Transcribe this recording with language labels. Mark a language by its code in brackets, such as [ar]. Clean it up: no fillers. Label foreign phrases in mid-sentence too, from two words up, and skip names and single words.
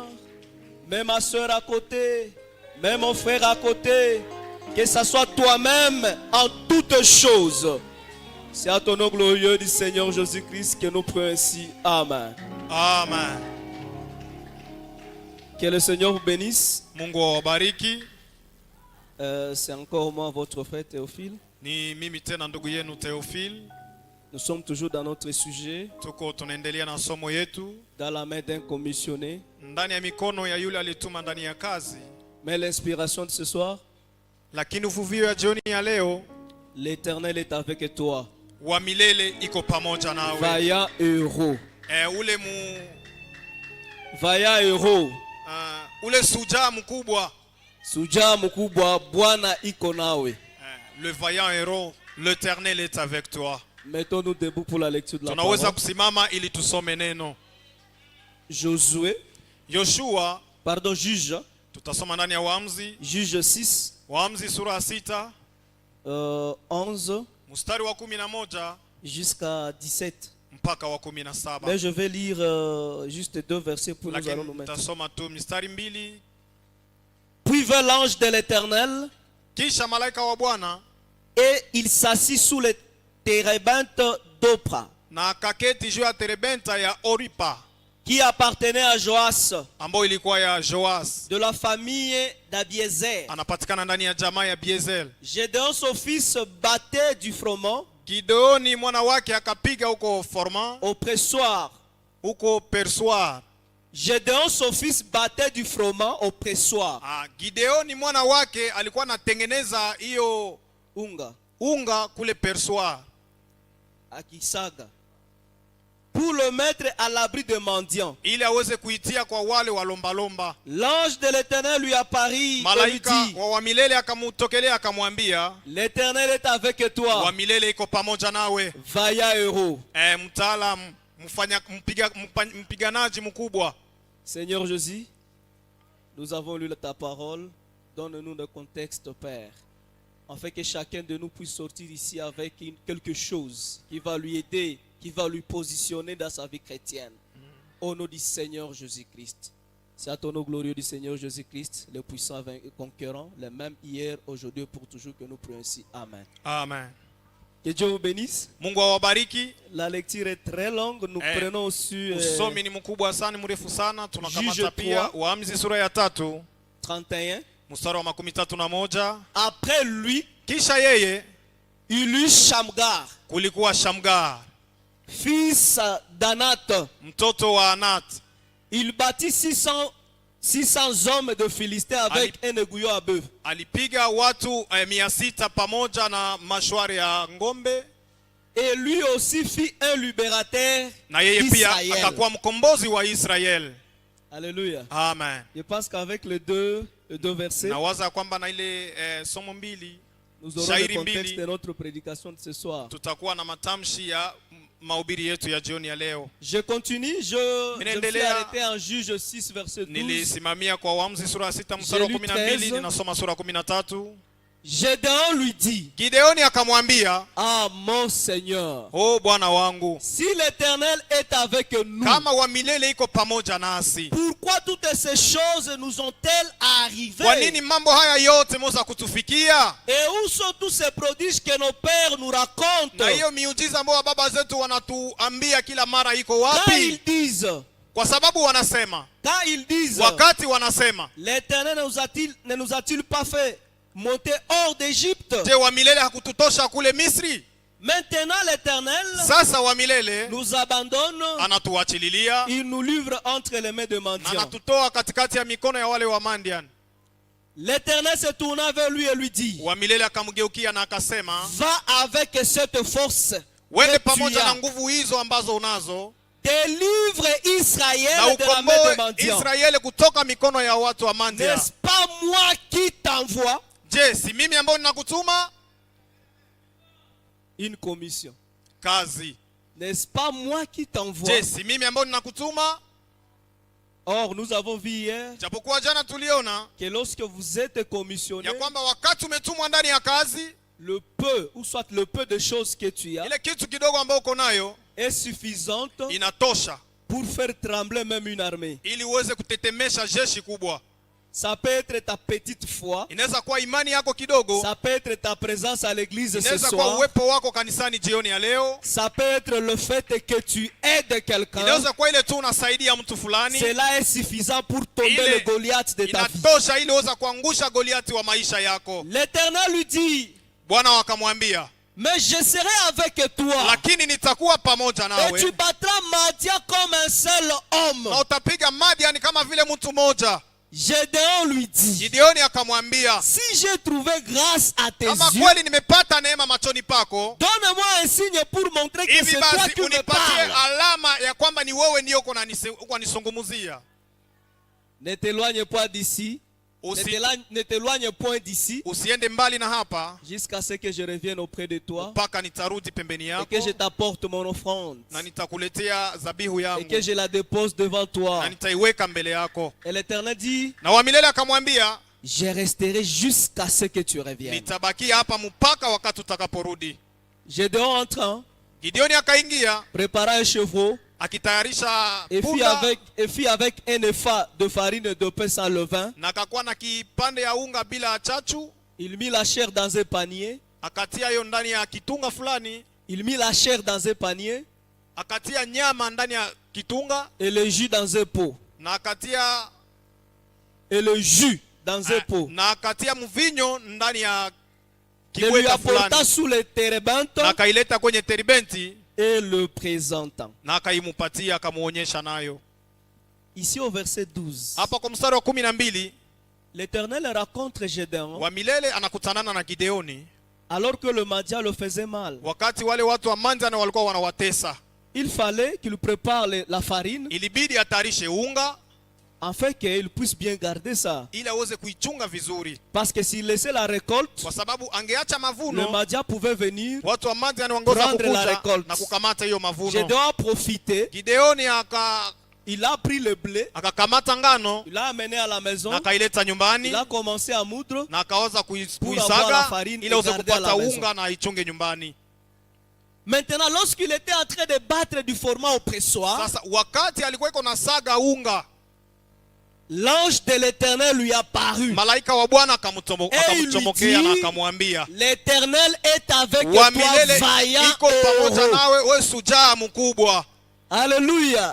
[fr] Mets ma soeur à côté. Mets mon frère à côté. Que ce soit toi-même en toutes choses. C'est à ton nom glorieux du Seigneur Jésus-Christ que nous prions ainsi. Amen. Amen. Que le Seigneur vous bénisse. [sw] Mungu awabariki. [fr] C'est encore moi, votre frère Théophile. [sw] Ni mimi tena ndugu yenu Théophile. [fr] Nous sommes toujours dans notre sujet. [sw] Tuko tunaendelea na somo yetu. [fr] Dans la main d'un commissionné. [sw] Ndani ya mikono ya yule alituma ndani ya kazi. [fr] Mais l'inspiration de ce soir. [sw] Lakini uvuvio ya jioni ya leo. [fr] L'Éternel est avec toi. [sw] Wa milele iko pamoja nawe. [fr] Vaillant héros. [sw] Ule [fr] Vaillant héros. [sw] Ule suja mkubwa. Suja mkubwa, Bwana iko nawe. [fr] Le vaillant héros, l'Éternel est avec toi. Mettons-nous debout pour la lecture de la [sw] Tunaweza [fr] parole. [sw] kusimama ili tusome neno. Yoshua, [fr] pardon, Juge. [sw] Tutasoma ndani ya Waamuzi. [fr] Juge 6. [sw] Waamuzi sura ya 6. 11. Mstari wa 11 [fr] jusqu'à 17. [sw] Mpaka wa 17. [fr] Mais je vais lire juste 2 versets pour nous allons nous mettre. [sw] Tutasoma tu mstari 2. [fr] Puis vint l'ange de l'Éternel. [sw] Kisha malaika wa Bwana. [fr] Et il s'assit sous les térébinthes d'Opra. [sw] Na akaketi juu ya terebenta ya Oripa. [fr] Qui appartenait à Joas. [sw] Ambayo ilikuwa ya Joas. [fr] De la famille d'Abiezer. [sw] Anapatikana ndani ya jamaa ya Biezel. [fr] Gédéon son fils battait du froment. [sw] Gideoni mwana wake akapiga huko Forman. [fr] Au pressoir. [sw] Huko persoir. [fr] Gédéon son fils battait du froment au pressoir. [sw] Gideoni mwana wake alikuwa anatengeneza hiyo unga kule persoir. Akisaga. [fr] pour le mettre à l'abri des mendiants. [sw] ili aweze kuitia kwa wale walombalomba. [fr] L'ange de l'Éternel lui apparut et lui [sw] Malaika [fr] dit, [sw] wa milele akamutokelea akamwambia, [fr] l'Éternel est avec toi, [sw] wa milele iko pamoja nawe. [fr] vaillant héros. [sw] Mtaalamu, mpiganaji mkubwa. [fr] Seigneur Jésus, nous avons lu ta parole. Donne-nous le contexte, Père, afin que chacun de nous puisse sortir ici avec quelque chose qui va lui aider, qui va lui positionner dans sa vie chrétienne. Au nom du Seigneur Jésus-Christ. C'est à ton nom glorieux du Seigneur Jésus-Christ, le puissant et conquérant, le même hier, aujourd'hui et pour toujours, que nous prions ainsi. Amen. Amen. Que Dieu vous bénisse. [sw] Mungu awabariki. [fr] La lecture est très longue. Nous prenons aussi [sw] usomi ni mkubwa sana, ni mrefu sana. Tunakamata [fr] Juge [sw] pia [fr] 3, [sw] Waamuzi sura ya 3 [fr] 31. [sw] mstari wa 31. [fr] Après lui, [sw] Kisha yeye [fr] il eut Shamgar, [sw] kulikuwa Shamgar, [fr] fils d'Anat. [sw] mtoto wa Anat. [fr] Il bâtit 600 hommes de Philistins avec un aiguillon à bœuf. [sw] Alipiga watu 600 pamoja na mashwari ya ngombe. [fr] Et lui aussi fit un libérateur [sw] Na yeye pia [fr] d'Israël. [sw] akakuwa mkombozi wa Israel. [fr] Alléluia. Amen. Je pense qu'avec les deux versets, [sw] Nawaza kwamba na ile somo mbili, [fr] nous aurons le [sw] shairi [fr] contexte [sw] mbili, [fr] de notre prédication de ce soir. [sw] tutakuwa na matamshi ya mahubiri yetu ya jioni ya leo. [fr] Je continue, je me suis [sw] Ninaendelea. [fr] arrêté en Juge 6 verset 12. [sw] Nilisimamia kwa Waamuzi sura ya 6 mstari wa [fr] J'ai lu [sw] 12, [fr] 13. [sw] ninasoma sura ya 13. [fr] Gédéon lui dit, [sw] Gideoni akamwambia, [fr] ah mon Seigneur, [sw] "O Bwana wangu, [fr] si l'Éternel est avec nous, [sw] kama wa milele iko pamoja nasi, [fr] pourquoi toutes ces choses nous ont-elles arrivé? [sw] kwa nini mambo haya yote moza kutufikia? [fr] Et où sont tous ces prodiges que nos pères nous racontent? [sw] Na hiyo miujiza ambayo baba zetu wanatuambia kila mara iko [fr] Quand ils [sw] wapi?" [fr] disent, [sw] Kwa sababu wanasema, wakati wanasema, [fr] l'Éternel ne nous a-t-il pas fait monter hors d'Égypte? [sw] je, wa milele hakututosha kule Misri? [fr] Maintenant l'Éternel [sw] Sasa wa milele [fr] nous abandonne, [sw] anatuachililia [fr] il nous livre entre les mains de [sw] na [fr] mendiants. [sw] anatutoa katikati ya mikono ya wale wa Mandian. [fr] L'Éternel se tourna vers lui et lui dit, [sw] Wa milele akamgeukia na akasema, [fr] va avec cette force [sw] wende [fr] que tu [sw] pamoja na [fr] as. [sw] nguvu hizo ambazo unazo, [fr] Délivre [sw] na [fr] Israël de la main des [sw] ukomboe [fr] mendiants. [sw] Israeli kutoka mikono ya watu wa Mandia. [fr] N'est-ce pas moi qui t'envoie? [sw] Je, si mimi ambao ninakutuma? [fr] Une commission. [sw] Kazi. [fr] N'est-ce pas moi qui t'envoie? [sw] Je, si mimi ambao ninakutuma? [fr] Or, nous avons vu hier [sw] Japokuwa jana tuliona [fr] que lorsque vous êtes commissionné, [sw] ya kwamba wakati umetumwa ndani ya kazi, [fr] le peu, ou soit le peu de choses que tu as, [sw] ile kitu kidogo ambao uko nayo [fr] est suffisante [sw] inatosha [fr] pour faire trembler même une armée. [sw] ili uweze kutetemesha jeshi kubwa. [fr] Ça peut être ta petite foi, [sw] Inaweza kuwa imani yako kidogo, [fr] ça peut être ta présence à l'église ce [sw] inaweza kuwa [fr] soir, [sw] uwepo wako kanisani jioni ya leo, [fr] ça peut être le fait que tu aides quelqu'un. [sw] inaweza kuwa ile tu unasaidia mtu fulani, [fr] Cela est suffisant pour tomber [sw] Ile [fr] le Goliath de ta vie. [sw] inatosha ili uweze kuangusha Goliati wa maisha yako. [fr] L'Éternel lui dit, [sw] Bwana wakamwambia, [fr] mais je serai avec toi [sw] lakini nitakuwa pamoja [fr] et [sw] nawe [fr] tu battras Madian comme un seul homme. [sw] na utapiga Madiani kama vile mtu mmoja. [fr] Gédéon lui dit, [sw] Gideoni akamwambia, [fr] si j'ai trouvé grâce à tes [sw] kama [fr] yeux, [sw] kweli nimepata neema machoni pako, [fr] donne-moi un signe pour montrer que [sw] hivi [fr] c'est toi [sw] basi [fr] qui me [sw] unipatie [fr] parles. [sw] alama ya kwamba ni wewe ndio uko nisungumuzia. [fr] Ne t'éloigne pas d'ici. [sw] Usi, [fr] Ne t'éloigne point d'ici [sw] usiende mbali na hapa [fr] jusqu'à ce que je revienne auprès de toi [sw] mpaka nitarudi pembeni [fr] et [sw] yako [fr] que je t'apporte mon offrande [sw] na nitakuletea zabihu [fr] et [sw] yangu [fr] que je la dépose devant toi. [sw] na nitaiweka mbele yako. [fr] Et l'Éternel dit, [sw] Na wa milele akamwambia, [fr] je resterai jusqu'à ce que tu reviennes. [sw] nitabakia hapa mpaka wakati utakaporudi. [fr] Gédéon entrant, [sw] Gideoni akaingia [fr] prépara un chevreau [sw] akitayarisha [fr] et [sw] punda [fr] fit avec un épha de farine de pain sans levain. [sw] na akakuwa na kipande ya unga bila chachu, [fr] Il mit la chair dans un panier. [sw] akatia hiyo ndani ya kitunga fulani, [fr] Il mit la chair dans un panier [sw] akatia nyama ndani ya kitunga [fr] et le jus dans un pot. [sw] na akatia [fr] Et le jus dans un pot. [sw] na akatia mvinyo ndani ya [fr] Le lui [sw] kiweta [fr] apporta [sw] fulani [fr] sous les térébintes [sw] na akaileta kwenye teribenti [fr] et le présentant. [sw] na akaimupatia akamuonyesha nayo. [fr] Ici au verset 12, [sw] Hapa kwa mstari wa 12 [fr] l'Éternel rencontre Gédéon [sw] wa milele anakutanana na Gideoni [fr] alors que le Madian le faisait mal. [sw] wakati wale watu wa Manjana walikuwa wanawatesa. [fr] il fallait qu'il prépare la farine [sw] ilibidi atayarishe unga [fr] afin qu'il puisse bien garder ça. [sw] ili aweze kuichunga vizuri, [fr] Parce que s'il laissait la récolte, [sw] kwa sababu angeacha [fr] le [sw] mavuno [fr] Madia pouvait venir. [sw] watu wa Madian wangeweza [fr] Prendre la [sw] kukuja [fr] récolte. [sw] na kukamata hiyo mavuno. [fr] Gédéon a profité, [sw] Gideoni [fr] il a pris le blé, [sw] akakamata ngano [fr] il l'a amené à la maison, [sw] na akaileta nyumbani [fr] il a commencé à moudre. [sw] na akaanza [fr] avoir la [sw] kuisaga [fr] farine [sw] ili aweze [fr] et garder à la [sw] kupata [fr] maison. [sw] unga na aichunge nyumbani. [fr] Maintenant, lorsqu'il était en train de battre du format au pressoir, [sw] Sasa wakati alikuwa iko na saga unga, [fr] l'ange de l'Éternel lui a paru. [sw] malaika wa Bwana [fr] Et il [sw] akamchomokea [fr] lui [sw] na [fr] dit, [sw] akamwambia, [fr] l'Éternel est avec [sw] wa [fr] toi, [sw] milele [fr] vaillant [sw] iko [fr] et [sw] pamoja [fr] heureux. [sw] nawe, we sujaa mkubwa. [fr] Alléluia.